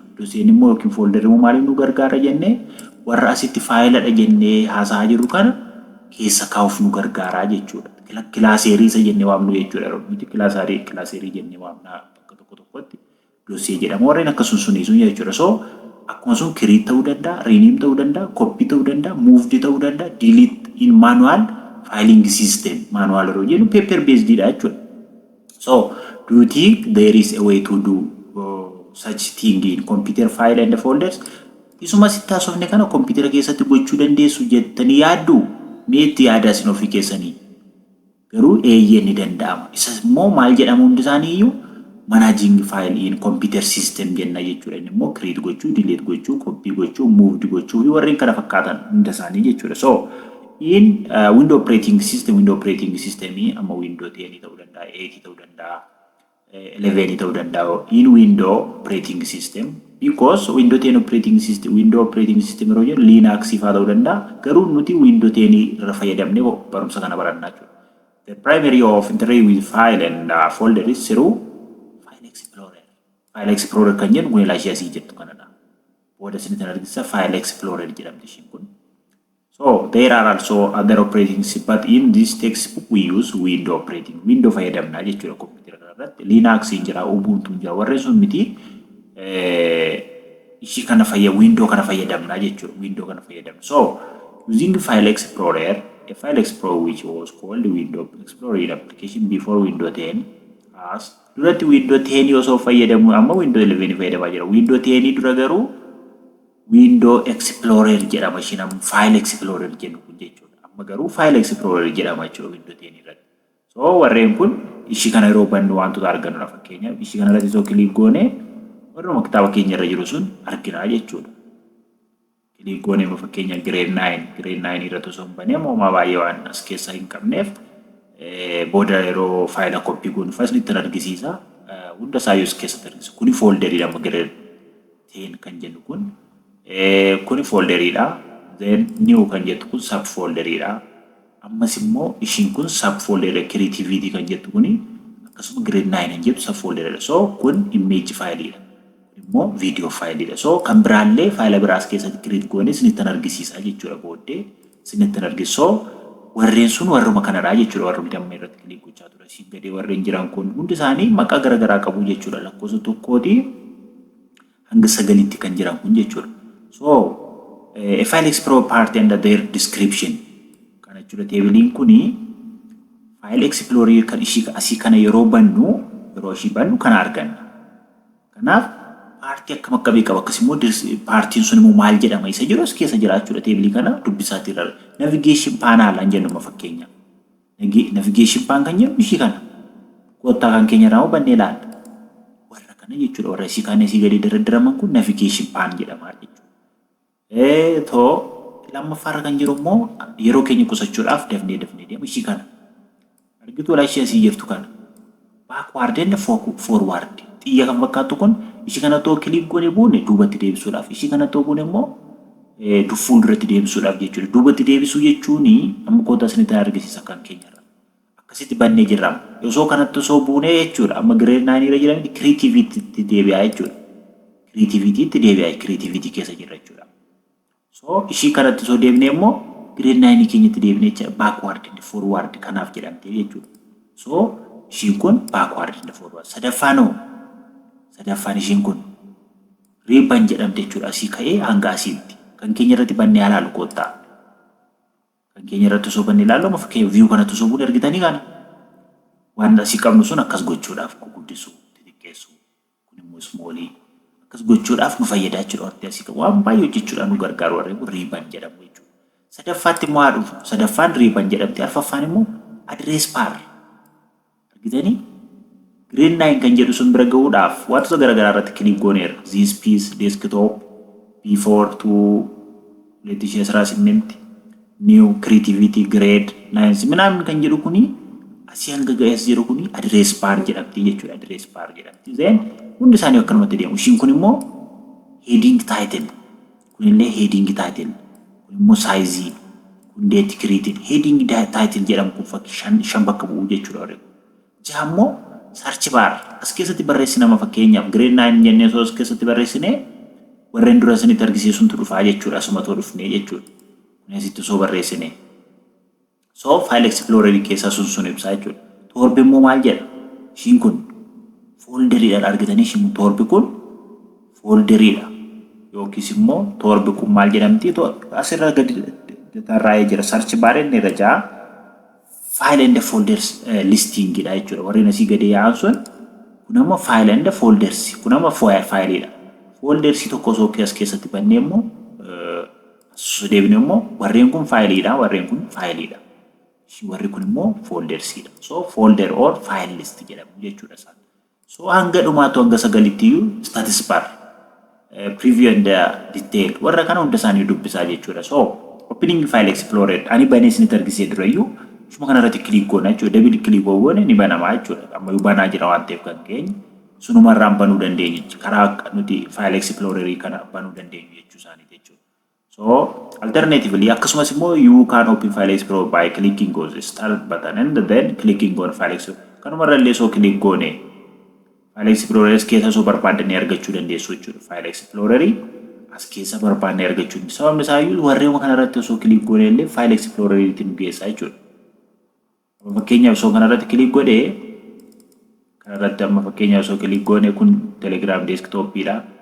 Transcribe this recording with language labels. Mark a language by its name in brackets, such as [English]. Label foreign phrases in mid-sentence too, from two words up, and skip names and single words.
[Oromo] Doseen immoo yookiin folder immoo maaliif nu gargaara jennee warra asitti faayiladha jennee haasa'aa jirru kana keessa kaa'uuf nu gargaaraa jechuudha. Kilaaseerii isa jennee waamnu jechuudha. Nuti kilaaseerii jennee waamna bakka tokkotti dosee jedhama. Warreen akkasuma sunii sun jechuudha. So akkuma sun create ta'uu danda'a, rename ta'uu danda'a, copy ta'uu danda'a, moved ta'uu danda'a, [English] delete in manual filing system. [Oromo] Manual yeroo jennu [English] paper based [Oromo] dha jechuudha. [English] So do you think there is a way to do such thing in computer file and folders? [Oromo] Isuma sitti haasofne kana kompiitara keessatti gochuu dandeessu jettanii yaaddu? Meetti yaada isin ofii keessanii? Garuu eeyyee ni danda'ama. Isa immoo maal jedhamu hundi isaanii iyyuu [English] managing file in computer system [Oromo] jenna jechuudha. Inni immoo create gochuu, delete gochuu, copy gochuu, moved gochuu fi warreen kana fakkaatan hunda isaanii jechuudha. [English] So in window operating system [Oromo] amma window 10 ta'uu danda'a, 8 ta'uu danda'a, 11 ta'uu danda'a. [English] In window operating system because window 10 operating system [Oromo] yeroo jennu Linux fa'aa ta'uu danda'a. Garuu nuti window 10 irra fayyadamnee barumsa kana barannaa jechuudha. [English] The primary of interface with file and folder is through File Explorer. [Oromo] File Explorer kan jennu kun ilaashii asii jettu kanadha. Booda isinitti argisiisa File Explorer jedhamti ishiin kun. [English] So there are also other operating systems, but in this textbook we use window operating. [Oromo] Window fayyadamnaa jechuudha kompiitara kanarratti. Linux jira, Ubuntu jira, warreen sun miti ishii kana window kana fayyadamna jechuudha. Window kana fayyadamna. [English] So using File Explorer, a File Explorer which was called Window Explorer application before Windows 10 [Oromo] as duratti Windows 10 osoo fayyadamu amma Windows 11 fayyadamaa jira. Windows 10 dura garuu Window Explorer jedhama ishiin File Explorer jedhu kun jechuudha. Amma garuu File Explorer jedhama jechuudha Windows 10 irratti. So warreen kun ishii kana yeroo bannu wantoota argannu fakkeenyaaf ishii kana irratti soo click goone warra kitaaba keenya irra jiru sun arginaa jechuudha. Click goone fakkeenyaaf grade 9 irratti osoo banee moomaa baay'ee waan as keessa hin qabneef booda yeroo faayila copy goonu faslitti argisiisa. Hunda isaa yoo keessatti argisiisa. Kuni folderii amma grade 10 kan jennu kun kuni folderiidha. Then new kan jettu kun subfolderiidha. Ammas immoo ishiin kun subfolder creativity kan jettu kuni akkasuma grade 9 kan jettu subfolder. So kun image fileidha. Immoo video fileidha. So kan biraallee faayila biraas keessatti create goone isinitti argisiisa jechuudha booddee isinitti argisiisa. So warreen sun warruma kanadha jechuudha warruma damma irratti click gochaa ture. Siin gadee warreen jiran kun hundi isaanii maqaa garaagaraa qabu jechuudha. Lakkoofsa tokkooti hanga 9tti kan jiran kun jechuudha. [English] So a File Explorer part and their description. [Oromo] Kana jechuudha teebiliin kuni File Explorer kan ishii asii kana yeroo ishii bannu kana arganna. Kanaaf paartii akkam akkamii qaba akkasumas paartiin sun immoo maal jedhama isa jiru as keessa jiraachuudha teebilii kana dubbisaatti irra. [English] Navigation panel [Oromo] an jennu fakkeenya. [English] Navigation pan [Oromo] kan jennu ishii kana. Koottaa kan keenya irraa bannee ilaalla. Warra kana jechuudha warra ishii kana isii gadi daraddaraman kun [English] navigation pan [Oromo] jedhama jechuudha. Lammaffaa kan jiru immoo yeroo keenya qusachuudhaaf dafnee deemu ishii kana. Argitu wala ishee asii jirtu kana. [English] Backward and forward. [Oromo] Xiyya kan fakkaatu kun ishii kana too click goone buune duubatti deebisuudhaaf. Ishii kana too buune immoo fuulduratti deebisuudhaaf jechuudha. Duubatti deebisuu jechuun amma koota isinitti argisiisa kan keenyarra. Akkasitti bannee jirra. Osoo kanatti osoo buune jechuudha. Amma grade 9 irra jiranitti creativity deebi'aa jechuudha. Creativity keessa jirra jechuudha. So ishii kanatti osoo deebinee immoo grade 9 keenyatti deebinee jechuudha. [English] Backward and forward [Oromo] kanaaf jedhamte jechuudha. So ishiin kun [English] backward and forward. [Oromo] Sadaffaan ishiin kun ribbon jedhamte jechuudha. Asii ka'ee hanga asiitti. Kan keenya irratti bannee ilaalu koottaa. Kan keenya irratti osoo bannee ilaalu amma fakkeenya view kanatti osoo buune argitanii kana. Waan asii qabnu sun akkas gochuudhaaf guddisuu, xixiqqeessuu. Kun immoo smallii akkas gochuudhaaf nu fayyadaa jechuudha. Wanti asii qabu waan baay'ee hojjechuudhaan nu gargaaru warreen kun ribbon jedhamu jechuudha. Sadaffaatti immoo haa dhufu. Sadaffaan ribbon jedhamti. Arfaffaan immoo [English] address bar. [Oromo] Argitanii? Grade 9 kan jedhu sun bira gahuudhaaf wantoota garaagaraa irratti click gooneerra. [English] This piece desktop before to 2018 new creativity grade 9 [Oromo] ምናምን kan jedhu kuni asii hanga ga'ees jiru kuni [English] address bar [Oromo] jedhamti jechuudha. [English] Address bar [Oromo] jedhamti. Then hundi isaanii akkanumatti deemu. Ishiin kun immoo [English] heading title. [Oromo] Kunillee [English] heading title. [Oromo] Kun immoo size. Kun [English] date created. Heading title [Oromo] jedhamu kun fakkii 5 bakka bu'u jechuudha. Jaha immoo [English] search bar. [Oromo] As keessatti barreessina nama fakkeenyaaf grade 9 jennee osoo as keessatti barreessinee warreen dura isinitti argisiisuun dhufaa jechuudha. Asumatoo dhufnee jechuudha. Kun asitti osoo barreessinee. So File Explorer keessa sun ibsaa jechuudha. Torbi immoo maal jedha? Ishiin kun folderiidhaan argitanii ishiin torbi kun folderiidha. Yookiis immoo torbi kun maal jedhamti? Asirra gadi tarraa'ee jira. [English] Search bar [Oromo] inni irra jaa [English] file and folders listing [Oromo] dha jechuudha. Warreen asii gadi yaa'an sun kun amma [English] file and folders [Oromo] kun amma fileidha. Folders tokko osoo as keessatti bannee immoo deebinee immoo warreen kun fileidha. Warreen kun fileidha. Warri kun immoo foldersidha. So [English] folder or file list [Oromo] jedhamu jechuudha isaan. So hanga dhumaatu hanga 9tti [English] status bar preview and detail [Oromo] warra kana hunda isaanii dubbisaa jechuudha. [English] So opening File Explorer [Oromo] ani banee isinitti argisee durayyuu shuma kana irratti click goona jechuudha. [English] Double click [Oromo] goone ni banamaa jechuudha. Amma banaa jira waan ta'eef kan keenya sunuma irraan banuu dandeenya. Karaa nuti File Explorer kana banuu dandeenyu jechuu isaanii jechuudha. [English] So alternatively, [Oromo] akkasumas immoo [English] you can open File Explorer by clicking on the start button and then clicking on File Explorer. [Oromo] Kanuma irrallee soo click goone File Explorer keessa soo barbaadanii argachuu dandeessu jechuudha. File Explorer as keessa barbaadanii argachuu. Sababni isaa iyyuu warreen kana irratti soo click goone illee File Explorer itti nu geessa jechuudha. Fakkeenyaaf soo kana irratti click godhee kana irratti amma fakkeenyaaf soo click goone kun Telegram desktopidha.